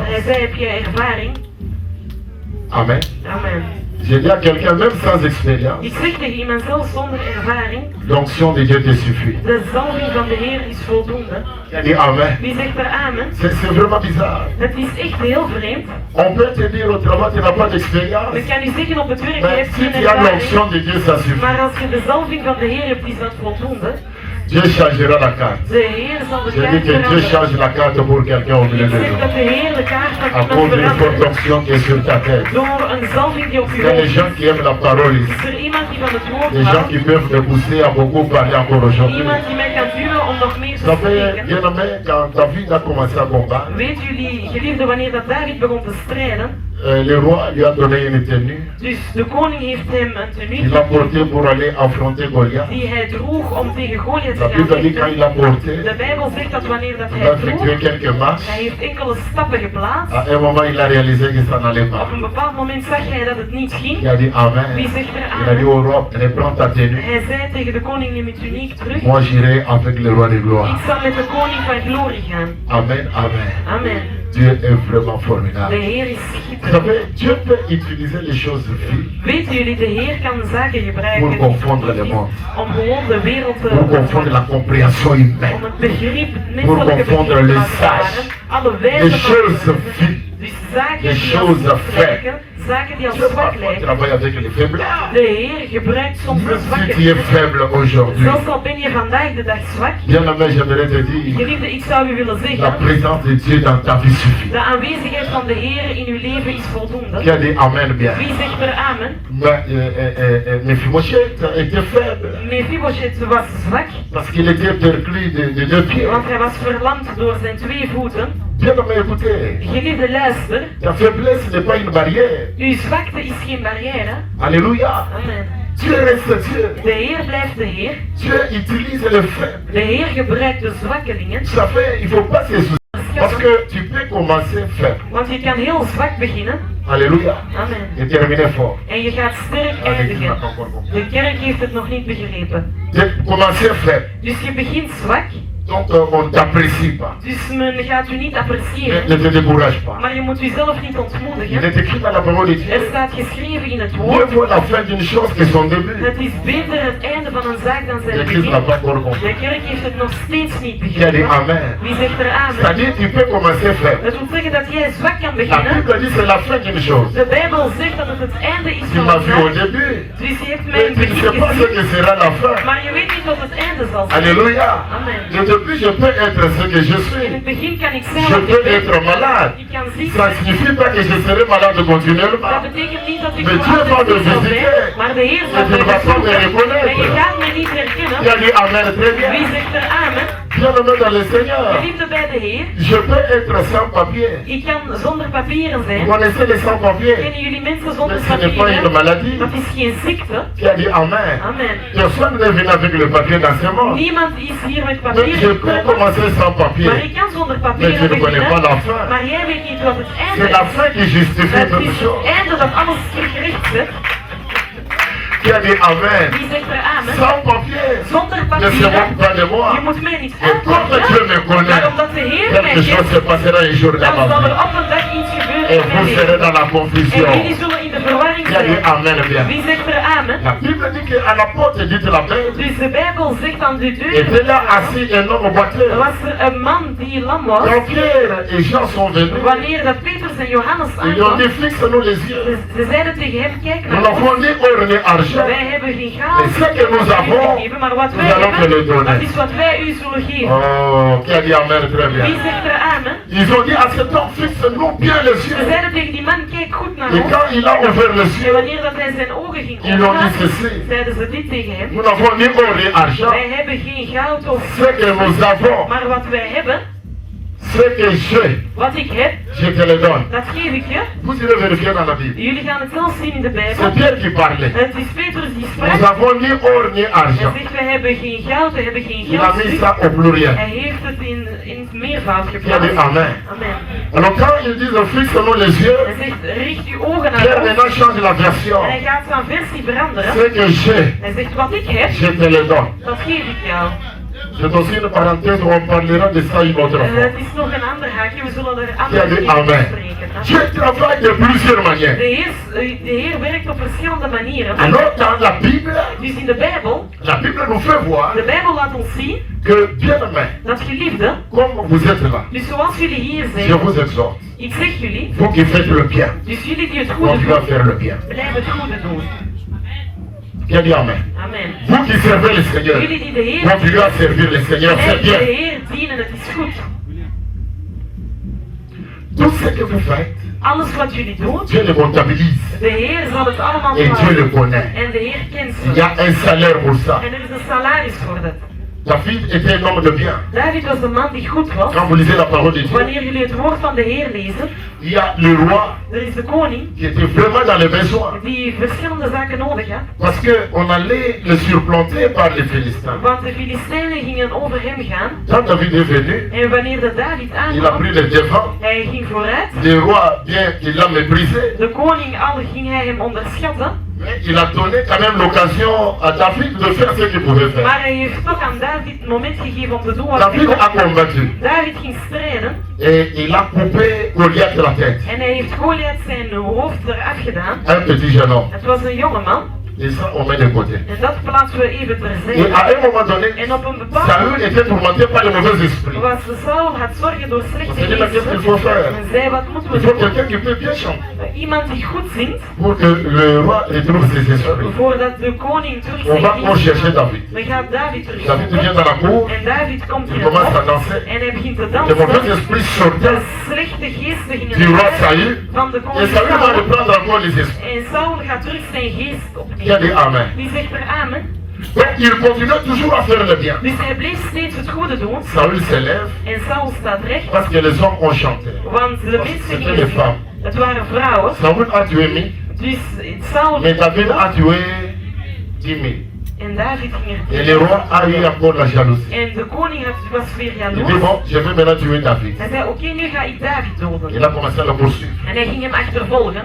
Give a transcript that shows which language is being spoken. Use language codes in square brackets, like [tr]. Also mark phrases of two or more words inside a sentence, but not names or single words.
[nl] Hij zei, heb je ervaring? Amen. Amen. [fr] J'ai dit à quelqu'un, même sans expérience, [nl] Ik zeg tegen iemand zelfs zonder ervaring, [fr] l'onction de Dieu te suffit. [nl] de zalving van de Heer is voldoende. [fr] Il a dit Amen. [nl] Wie zegt er amen? [fr] C'est vraiment bizarre. [nl] Het is echt heel vreemd. [fr] On peut te dire au travail, tu n'as pas d'expérience. [nl] Ik kan u zeggen op het werk, je [fr] Mais [nl] hebt [fr] si [nl] geen [fr] tu as [nl] ervaring. [fr] l'onction de Dieu, ça suffit. [nl] Maar als je de zalving van de Heer hebt, is dat voldoende. [fr] Dieu changera la carte. [nl] De Heer zal de [fr] J'ai dit [nl] kaart [fr] que Dieu [nl] veranderen. [fr] change la carte pour quelqu'un au milieu [nl] Ik de zeg dat [fr] nous. [nl] de Heer de kaart van [fr] À [nl] iemand [fr] cause d'une forte [nl] verandert. [fr] onction qui est sur ta tête. [nl] Door een zalving die op [fr] Il [nl] je [fr] y a des [nl] hoofd [fr] gens [nl] is. [fr] qui aiment la parole ici. [nl] Is er iemand die van het woord [fr] Des gens [nl] houdt? [fr] qui peuvent te pousser à beaucoup parler encore aujourd'hui. [nl] Iemand die mij kan duwen om nog meer [fr] Vous [nl] te [fr] savez, [nl] spreken? [fr] bien aimé, quand David a commencé à combattre, [nl] Weet jullie, geliefde, wanneer dat David begon te strijden, [fr] le roi lui a donné une tenue [nl] dus de koning heeft hem een [fr] qu'il [nl] tenue [fr] a portée pour aller affronter Goliath. [nl] die hij droeg om tegen Goliath [fr] La [nl] te gaan [fr] Bible dit quand il [nl] vechten. [fr] l'a porté, [nl] De Bijbel zegt dat wanneer dat [fr] il [nl] hij [fr] a effectué [nl] droeg, [fr] quelques marches. [nl] hij heeft enkele stappen geplaatst. [fr] À un moment, il a réalisé que ça n'allait pas. [nl] Op een bepaald moment zag hij dat het niet ging. [fr] Il a dit Amen. [nl] Wie zegt er [fr] Il a dit [nl] aan? [fr] au roi, reprends ta tenue. [nl] Hij zei tegen de koning, neem je tuniek terug. [fr] Moi, j'irai avec le roi de [nl] Ik [fr] gloire. [nl] zal met de koning van glorie gaan. [fr] Amen, amen. [nl] Amen. [fr] Dieu est vraiment [nl] De [fr] formidable. [nl] Heer is [fr] Vous [nl] schitterend. [fr] savez, Dieu peut utiliser les choses viles [nl] Weten jullie, de Heer kan zaken gebruiken [fr] pour confondre le monde, [nl] om gewoon de wereld te [fr] pour confondre la compréhension [nl] om [fr] humaine. [nl] het begrip, het [fr] Pour [nl] menselijke [fr] confondre [nl] begrip te [fr] les [nl] laten [fr] sages, [nl] varen. Alle [fr] les [nl] wijzen van [fr] choses [nl] mensen. [fr] viles. [nl] Dus zaken [fr] les [nl] die [fr] choses [nl] als zwak [fr] faibles. [nl] lijken, zaken die als [fr] Dieu [nl] zwak [fr] parfois [nl] lijken. [fr] travaille avec les faibles. [nl] De Heer gebruikt soms de [fr] Même si [nl] zwakke [fr] tu es faible aujourd'hui, [nl] Zelfs al ben je vandaag de dag zwak. [fr] bien aimé, j'aimerais te dire, [nl] Geliefde, ik zou u willen [fr] la [nl] zeggen, [fr] présence de Dieu dans ta vie suffit. [nl] de aanwezigheid van de Heer in uw leven is voldoende. [fr] Qui a dit Amen bien. [nl] Wie zegt er amen? [fr] Mais Mephibosheth était faible [nl] Mephibosheth was zwak, [fr] parce qu'il était perclus de deux pieds. [nl] want hij was verlamd door zijn twee voeten. [fr] Bien aimé, écoutez, [nl] Geliefde, luister. [fr] ta faiblesse n'est pas une barrière. [nl] Uw zwakte is geen barrière. [fr] Alléluia. [nl] Amen. [fr] Dieu reste Dieu. [nl] De Heer blijft de Heer. [fr] Dieu utilise les faibles. [nl] De Heer gebruikt de zwakkelingen. [fr] Vous savez, il ne faut pas se soucier. Parce que tu peux commencer faible. [nl] Want je kan heel zwak beginnen. [fr] Alléluia. [nl] Amen. [fr] Et terminer fort. [nl] En je gaat sterk [fr] Ah, l'église n'a [nl] eindigen. [fr] pas encore compris. [nl] De kerk heeft het nog niet begrepen. [fr] Commencer faible. [nl] Dus je begint zwak. [fr] Donc on ne t'apprécie pas. [nl] Dus men gaat u niet [fr] Ne [nl] appreciëren. [fr] te décourage pas. [nl] Maar je moet uzelf niet [fr] Il [nl] ontmoedigen. [fr] est écrit dans la parole de Dieu. [nl] Er staat geschreven in het [fr] Mieux [nl] woord. [fr] vaut la fin d'une chose que son début. [nl] Het is beter het einde van een zaak dan zijn [fr] L'église n'a [nl] begin. [fr] pas encore compris. [nl] De kerk heeft het nog steeds niet [fr] Qui a dit [nl] begrepen. [fr] Amen. [nl] Wie zegt er amen? [fr] C'est-à-dire tu peux commencer faible. [nl] Dat wil zeggen dat jij zwak kan [fr] La [nl] beginnen. [fr] Bible dit c'est la fin d'une chose. [nl] De Bijbel zegt dat het het einde is [fr] Tu [nl] van [fr] m'as [nl] een [fr] vu au [nl] zaak. [fr] début. [nl] Dus je hebt [fr] Mais [nl] mij [fr] tu ne sais [nl] begin [fr] pas ce [nl] gezien. [fr] que sera la fin. [nl] Maar je weet niet wat het einde zal zijn. [fr] Alléluia. [nl] Amen. [fr] Ne te début, je peux être ce que je [nl] In [fr] suis. [nl] het begin kan ik zijn [fr] Je [nl] wat ik [fr] peux [nl] ben. [fr] être malade. [nl] Ik kan ziek [fr] Ça ne [nl] zijn. [fr] signifie pas que je serai malade continuellement. [nl] Dat betekent niet dat ik [fr] Mais [nl] voor [fr] Dieu va [nl] altijd [fr] me [nl] ziek zal zijn. [fr] visiter. [nl] Maar de Heer zal [fr] Et tu [nl] mij [fr] ne vas pas me [nl] bezoeken. [fr] reconnaître. [nl] En je gaat mij niet herkennen. [fr] Qui a dit Amen très bien. [nl] Wie zegt er amen? [fr] Bien-aimé dans le Seigneur. [nl] Geliefde bij de Heer. [fr] Je peux être sans papier. [nl] Ik kan zonder papieren [fr] Vous [nl] zijn. [fr] connaissez les sans papiers? [nl] Kennen jullie mensen zonder [fr] Mais ce n'est pas une [nl] papieren? [fr] maladie. [nl] Dat is geen ziekte. [fr] Qui a dit Amen. [nl] Amen. [fr] Personne n'est venu avec le papier dans ce monde. [nl] Niemand is hier met [fr] Mais [nl] papieren [fr] je peux [nl] gekomen. [fr] commencer sans papier. [nl] Maar ik kan zonder [fr] Mais [nl] papieren [fr] je ne connais pas [nl] beginnen. [fr] la fin. [nl] Maar jij weet niet wat het [fr] C'est [nl] einde [fr] la [nl] is. [fr] fin qui justifie [nl] Het [fr] toute [nl] is het [fr] chose. [nl] einde dat alles terecht zet. [fr] Qui a dit Amen. [nl] Wie zegt er amen? [fr] Sans papier. [nl] Zonder [fr] Ne se [nl] papieren. [fr] moque pas de moi. [nl] Je moet mij niet [fr] Et comme Dieu me [nl] aanpakken. [fr] connaît, [nl] Maar omdat de Heer mij [fr] quelque chose [nl] kent, [fr] se passera un jour dans [nl] dan zal [fr] ma [nl] er [fr] vie. [nl] op een dag iets gebeuren [fr] Et [nl] in mijn [fr] vous serez [nl] leven. [fr] dans la [nl] En [fr] confusion. [nl] jullie zullen in de verwarring [fr] Qui a dit [nl] zijn. [fr] Amen bien. [nl] Wie zegt er amen? [fr] La Bible dit qu'à la porte, dit la Bible, [nl] Dus de Bijbel zegt aan de deur. [fr] était là assis un homme boiteux. [nl] Er was er een man die lam was. [fr] Quand Pierre et Jean sont venus, [nl] Wanneer dat Petrus en Johannes [fr] ils lui ont [nl] aankwamen, [fr] dit fixe-nous les yeux. [nl] ze zeiden tegen hem, kijk [fr] Nous [nl] naar [fr] n'avons [nl] ons. [fr] ni or ni argent. [nl] Wij hebben geen [fr] Mais [nl] goud [fr] ce que nous avons, [nl] gegeven, maar wat wij [fr] nous allons te le [nl] hebben, [fr] donner. [nl] dat is wat wij u zullen geven. [fr] Oh, qui a dit Amen très bien. [nl] Wie zegt er amen? [fr] Ils ont dit à cet homme, fixe-nous bien les [nl] Ze [fr] yeux. [nl] zeiden tegen die man, kijk goed naar [fr] Et [nl] ons. [fr] quand il a ouvert les [nl] En [fr] yeux, [nl] wanneer dat hij zijn ogen ging [fr] ils ont dit [nl] openen, [fr] ceci. [nl] zeiden ze dit tegen hem. [fr] Nous n'avons ni or ni argent. [nl] Wij hebben geen goud of [fr] Ce que nous avons, [nl] maar wat wij hebben, [fr] ce que j'ai, [nl] wat ik heb, [fr] je te le donne. [nl] dat geef ik je. [fr] Vous irez vérifier dans la Bible. [nl] Jullie gaan het zelf zien in de [fr] C'est [nl] Bijbel. [fr] Pierre qui parlait. [nl] Het is Petrus die [fr] Nous [nl] sprak. [fr] avons ni or ni [nl] Hij [fr] argent. [nl] zegt, wij hebben geen goud, we hebben geen [fr] Il a mis [nl] geld. [fr] ça au pluriel. [nl] Hij heeft het in het meervoud [fr] Qui a dit [nl] geplaatst. [fr] Amen. [nl] Amen. [fr] Alors quand ils disent fixe-nous les yeux, [nl] Hij zegt, richt uw ogen [fr] Pierre [nl] naar ons. [fr] maintenant change la version. [nl] En hij gaat zijn versie veranderen. [fr] Ce que j'ai, [nl] Hij zegt, wat ik heb, [fr] je te le donne. [nl] dat geef ik jou. [fr] C'est aussi une parenthèse où on parlera de ça une autre fois. [nl] Het is nog een ander haakje, we zullen er [fr] Qui a [nl] andere [fr] dit [nl] keer over [fr] Amen. [nl] spreken. [fr] Dieu travaille de plusieurs manières. [nl] De Heer werkt op verschillende manieren. [fr] Alors dans la Bible, [nl] Dus in de Bijbel, [fr] la Bible nous fait voir [nl] de Bijbel laat ons zien [fr] que bien aimé, [nl] dat geliefden, [fr] comme vous êtes là, [nl] dus zoals jullie hier [fr] je [nl] zijn, [fr] vous exhorte, [nl] ik zeg jullie, [fr] vous qui faites le bien, [nl] dus jullie die het goede [fr] continuez à [nl] doen, [fr] faire le bien. [nl] blijf het goede doen. [fr] Qui a dit Amen. [nl] Amen. [fr] Vous qui servez le Seigneur, [nl] Jullie die de Heer, [fr] continuez à servir le Seigneur, c'est [nl] blijf de [fr] bien. [nl] Heer dienen, het is goed. [fr] Tout ce que vous faites, [nl] Alles wat jullie doen, [fr] Dieu le comptabilise [nl] de Heer zal het allemaal [fr] et Dieu le [nl] plaatsen. [fr] connaît. [nl] En de Heer kent [fr] Il y [nl] ze. [fr] a un salaire pour ça. [nl] En er is een salaris voor dat. [fr] David était un homme de bien. [nl] David was een man die goed was. [fr] Quand vous lisez la parole de Dieu, [nl] Wanneer jullie het woord van de Heer lezen, [fr] il y a le roi [nl] er is de koning [fr] qui était vraiment dans les besoins. [nl] die verschillende zaken nodig had. [fr] Parce qu'on allait le surplanter par les Philistins. [nl] Want de Filistijnen gingen over hem gaan. [fr] Quand David est venu, [nl] En wanneer de David [fr] il a [nl] aankwam, [fr] pris le devant. [nl] hij ging vooruit. [fr] Le roi, bien qu'il l'a méprisé, [nl] De koning al ging hij hem onderschatten. [fr] mais il a donné quand même l'occasion à David de faire ce qu'il pouvait faire. [nl] Maar hij heeft toch aan David het moment gegeven om te doen wat hij [fr] David a [nl] kon. [fr] combattu [nl] David ging strijden [fr] et il a coupé Goliath la tête. [nl] en hij heeft Goliath zijn hoofd eraf gedaan. [fr] Un petit jeune homme. [nl] Het was een jongeman. [fr] Et ça, on met de côté. [nl] En dat plaatsen we even [fr] Et [nl] terzijde. [fr] à un moment donné, [nl] En op een bepaald [fr] Saül [nl] moment [fr] était tourmenté par les mauvais esprits. [nl] was Saul had zorgen door [fr] On [nl] slechte [fr] s'est dit, mais qu'est-ce qu'il faut [nl] geesten. [fr] faire? [nl] En zei, wat moeten [fr] Il [nl] we [fr] faut [nl] doen? [fr] quelqu'un qui peut bien chanter [nl] Iemand die goed zingt, [fr] pour que le roi retrouve ses esprits. [nl] voordat de koning terug [fr] On va [nl] zijn [fr] on [nl] geest [fr] chercher [nl] had. [fr] David. [nl] We gaan David [fr] David [nl] terug. [fr] vient dans la cour, [nl] En David komt [fr] il [nl] in het [fr] commence à [nl] hof [fr] danser. [nl] en hij begint te [fr] Les mauvais [nl] dansen. [fr] esprits sortaient [nl] De slechte geesten [fr] du [nl] gingen [fr] roi [nl] uit [fr] Saül. [nl] van de [fr] Et [nl] koning [fr] Saül va [nl] Saul. [fr] reprendre encore les esprits. [nl] En Saul gaat terug zijn geest [fr] Qui a dit [nl] opnemen. [fr] Amen. [nl] Wie zegt er amen? [fr] Donc il continue toujours à faire le bien. [nl] Dus hij bleef steeds het goede doen. [fr] Saül se lève [nl] En Saul staat recht. [fr] parce que les hommes ont chanté. [nl] Want de mensen [fr] C'était [nl] gingen [fr] les femmes. [nl] het waren vrouwen. [fr] Saül a tué 1000, [nl] Dus Saul [fr] mais David a tué 10 000. [nl] en David ging er [fr] Et le roi a eu encore la jalousie. [nl] En de koning was weer [fr] Il dit [nl] jaloers. [fr] bon, je vais maintenant tuer David. [nl] Hij zei, oké, nu ga ik David [fr] Il [nl] doden. [fr] a commencé à le poursuivre. [nl] En hij ging hem achtervolgen.